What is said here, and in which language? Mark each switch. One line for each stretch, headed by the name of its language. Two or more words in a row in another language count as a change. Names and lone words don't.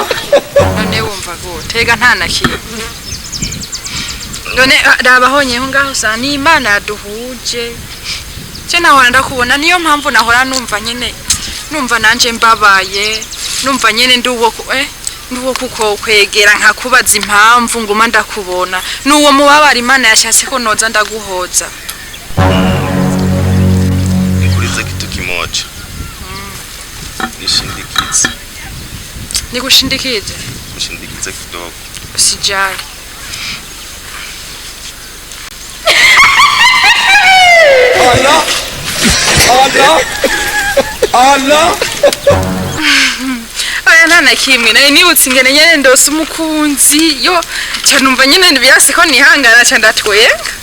Rundi: none wumva gute ega nta na kimwe none rabahonyeho ngaho sa ni Imana yaduhuje je nahora ndakubona niyo mpamvu nahora numva nanje mbabaye numva nyene nduwo kuko kwegera nkakubaza impamvu nguma ndakubona nuwo mubabara Imana yashatse ko noza ndaguhoza
Swahili: nikulize kitu kimoja nikushindikize kidogo usijali Allah
Rundi: aya nana kimwe naye nibutse ingene nyene ndose umukunzi yo canumva nyene nibirase ko nihangana ca ndatwenga